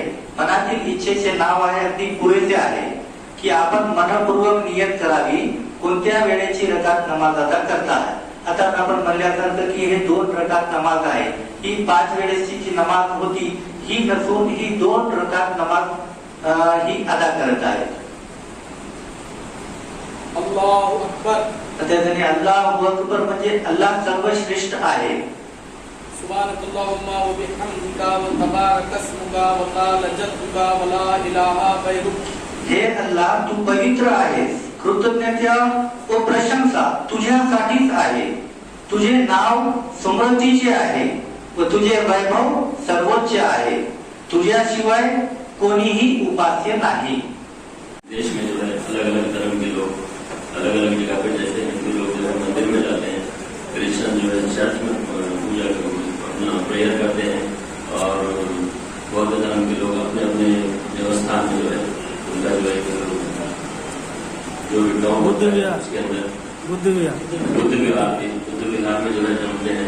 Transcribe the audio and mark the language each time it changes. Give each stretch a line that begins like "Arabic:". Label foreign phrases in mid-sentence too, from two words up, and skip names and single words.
Marathi: मनातील इच्छेचे नाव आहे अगदी पुरेसे आहे की आपण मनपूर्वक नियत करावी कोणत्या वेळेची रकात नमाज अदा करता आहे. आता आपण म्हणल्यासारखं की हे 2 रकात नमाज आहे. ही 5 वेळेची जी नमाज होती ही नसून ही 2 रकात नमाज ही अदा करत आहे.
Arabic: الله أكبر.
Marathi: त्याच्याने
Arabic: الله أكبر
Marathi: म्हणजे अल्लाह सर्वश्रेष्ठ आहे.
Arabic: سبحانك اللهم وبحمدك وتبارك اسمك وتعالى جدك ولا إله غيرك.
Marathi: हे अल्लाह तू पवित्र आहेस, कृतज्ञता व प्रशंसा तुझ्यासाठीच आहे. तुझे नाव समृद्धीचे आहे व तुझे वैभव सर्वोच्च आहे. तुझ्याशिवाय कोणीही उपास्य नाही.
Hindi: देश में जो है अलग अलग धर्म के लोग अलग अलग जगह पे, जैसे हिंदू लोग जो है मंदिर में जाते हैं, क्रिश्चियन जो है चर्च में पूजा अपना प्रेयर करते हैं, और बौद्ध धर्म के लोग अपने अपने देवस्थान में जो है उनका जो है जो विग्रह होता है उसके अंदर बुद्ध विहार में जो है जमते हैं.